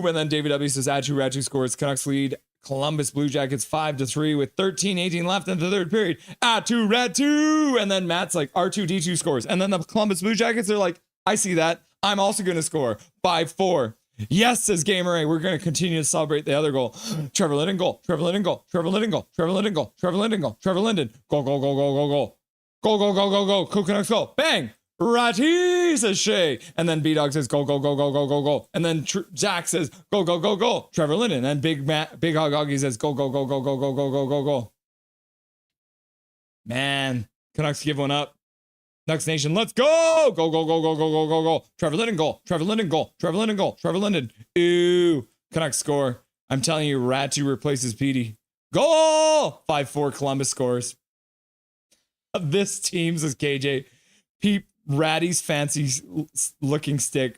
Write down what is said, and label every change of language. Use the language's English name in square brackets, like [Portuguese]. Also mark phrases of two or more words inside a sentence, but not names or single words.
[English] And then David W says, Ratu scores. Canucks lead Columbus Blue Jackets 5-3 with 13-18 left in the third period. Ratu! And then Matt's like, R2D2 scores. And then the Columbus Blue Jackets are like, I see that. I'm also going to score. 5-4. Yes, says Gamer A. We're going to continue to celebrate the other goal. Trevor Linden goal. Trevor Linden goal. Trevor Linden goal. Trevor Linden goal. Trevor Linden goal. Trevor Linden. Go, go, go, go, go, go. Go, go, go, go, go. Canucks go. Bang! Ratty, says Shay. And then B-Dog says, go, go, go, go, go, go, go. And then Zach says, go, go, go, go. Trevor Linden. And Big Hog Hoggy says, go, go, go, go, go, go, go, go, go, go. Man, Canucks give one up. Canucks Nation, let's go! Go, go, go, go, go, go, go, go. Trevor Linden goal. Trevor Linden goal. Trevor Linden goal. Trevor Linden. Ooh. Canucks score. I'm telling you, Ratu replaces Petey. Goal! 5-4 Columbus scores. This team, says KJ. Pete Ratty's fancy looking stick.